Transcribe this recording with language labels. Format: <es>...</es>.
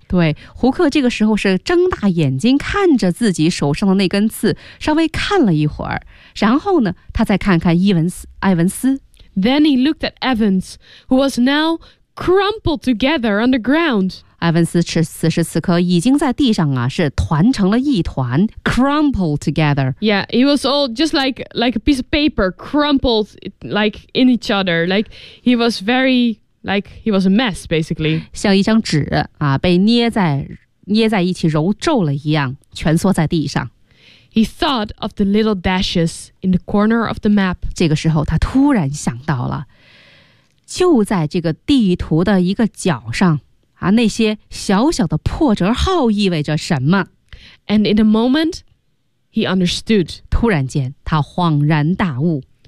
<zh>对，胡克这个时候是睁大眼睛看着自己手上的那根刺，稍微看了一会儿，然后呢，他再看看埃文斯。</zh> <en>Then he looked at Evans, who was now crumpled together on the ground.</en> <zh>埃文斯此时此刻已经在地上啊，是团成了一团 ，</zh> <en>crumpled together. Yeah, he was all just like a piece of paper crumpled like in each other. Like he was very... Like he was a mess, basically.</en> <zh>像一张纸啊，被捏在一起揉皱了一样，蜷缩在地上。</zh> <en>He thought of the little dashes in the corner of the map.</en> <zh>这个时候，他突然想到了，就在这个地图的一个角上啊，那些小小的破折号意味着什么</zh> <en>？And in a moment, he understood.</en> <zh>突然间，他恍然大悟。</zh>